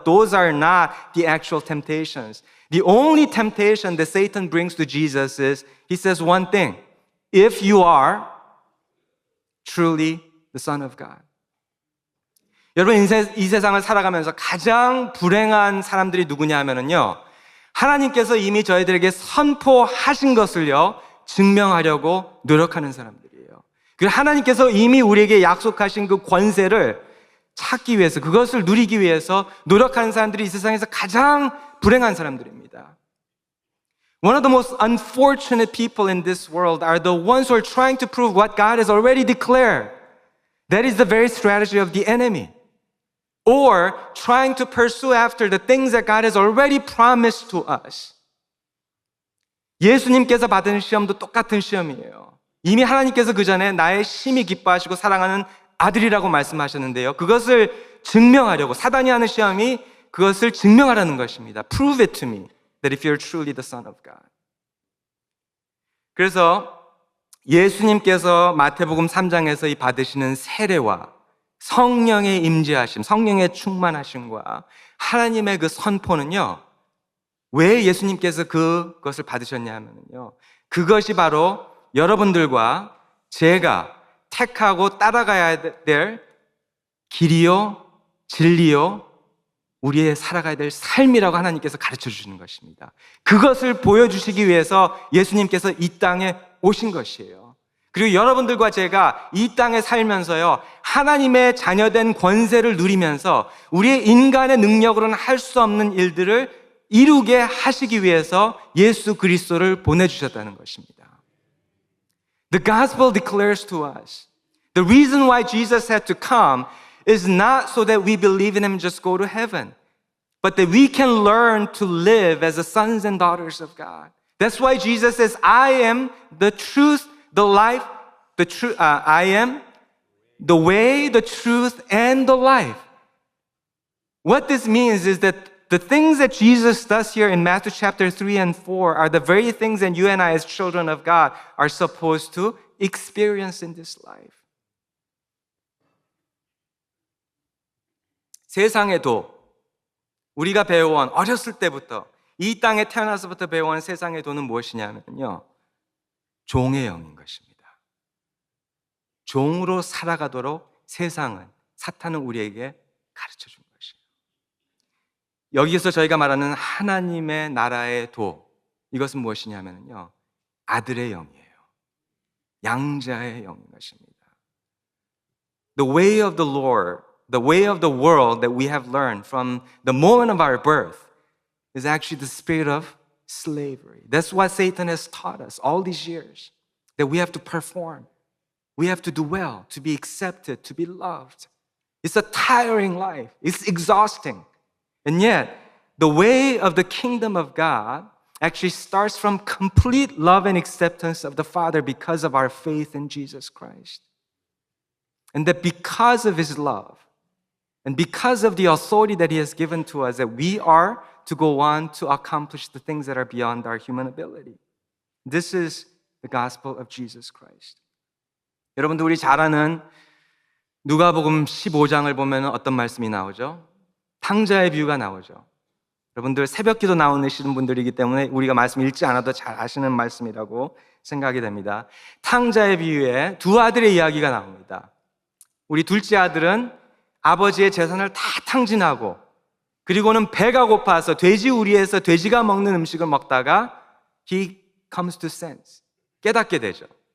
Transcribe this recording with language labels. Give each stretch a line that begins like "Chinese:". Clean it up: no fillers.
English: But those are not the actual temptations. The only temptation that Satan brings to Jesus is, he says one thing: if you are truly the Son of God.
Korean: 여러분, 이 세상을 살아가면서 가장 불행한 사람들이 누구냐 하면은요, 하나님께서 이미 저희들에게 선포하신 것을요, 증명하려고 노력하는 사람들이에요. 그리고 하나님께서 이미 우리에게 약속하신 그 권세를 찾기 위해서, 그것을 누리기 위해서 노력하는 사람들이 이 세상에서 가장 불행한 사람들입니다.
English: One of the most unfortunate people in this world are the ones who are trying to prove what God has already declared. That is the very strategy of the enemy. Or trying to pursue after the things that God has already promised to us.
Korean: 예수님께서 받은 시험도 똑같은 시험이에요. 이미 하나님께서 그 전에 나의 심히 기뻐하시고 사랑하는 아들이라고 말씀하셨는데요, 그것을 증명하려고 사단이 하는 시험이 그것을 증명하라는 것입니다.
English: Prove it to me that if you're truly the Son of God.
Korean: 그래서 예수님께서 마태복음 3장에서 이 받으시는 세례와 성령의 임재하심, 성령의 충만하심과 하나님의 그 선포는요, 왜 예수님께서 그것을 받으셨냐 하면요, 그것이 바로 여러분들과 제가 택하고 따라가야 될 길이요, 진리요, 우리의 살아가야 될 삶이라고 하나님께서 가르쳐 주시는 것입니다. 그것을 보여주시기 위해서 예수님께서 이 땅에 오신 것이에요. 그리고 여러분들과 제가 이 땅에 살면서요, 하나님의 자녀된 권세를 누리면서 우리의 인간의 능력으로는 할 수 없는 일들을 이루게 하시기 위해서 예수 그리스도를 보내주셨다는 것입니다.
English: The gospel declares to us the reason why Jesus had to come is not so that we believe in Him and just go to heaven, but that we can learn to live as the sons and daughters of God. That's why Jesus says, I am the truth, the life, I am the way, the truth, and the life. What this means is that the things that Jesus does here in Matthew chapter 3 and 4 are the very things that you and I as children of God are supposed to experience in this life.
Korean: 세상에도 우리가 배워온 어렸을 때부터 이 땅에 태어나서부터 배워온 세상의 도는 무엇이냐면요, 종의 영인 것입니다. 종으로 살아가도록 세상은, 사탄은 우리에게 가르쳐 준 것이에요. 여기에서 저희가 말하는 하나님의 나라의 도, 이것은 무엇이냐면요, 아들의 영이에요. 양자의 영인 것입니다.
English: The way of the Lord, the way of the world that we have learned from the moment of our birth is actually the spirit of slavery. That's what Satan has taught us all these years, that we have to perform. We have to do well, to be accepted, to be loved. It's a tiring life. It's exhausting. And yet, the way of the kingdom of God actually starts from complete love and acceptance of the Father because of our faith in Jesus Christ. And that because of His love, and because of the authority that He has given to us, that we are to go on to accomplish the things that are beyond our human ability. This is the gospel of Jesus Christ.
Korean: 여러분들 우리 잘 아는 누가복음 15장을 보면 어떤 말씀이 나오죠? 탕자의 비유가 나오죠. 여러분들 새벽기도 나오시는 분들이기 때문에 우리가 말씀 읽지 않아도 잘 아시는 말씀이라고 생각이 됩니다. 탕자의 비유에 두 아들의 이야기가 나옵니다. 우리 둘째 아들은 아버지의 재산을 다 탕진하고, 그리고는 배가 고파서 돼지 우리에서 돼지가 먹는 음식을 먹다가
English: he comes to sense,
Korean: 깨닫게 되죠.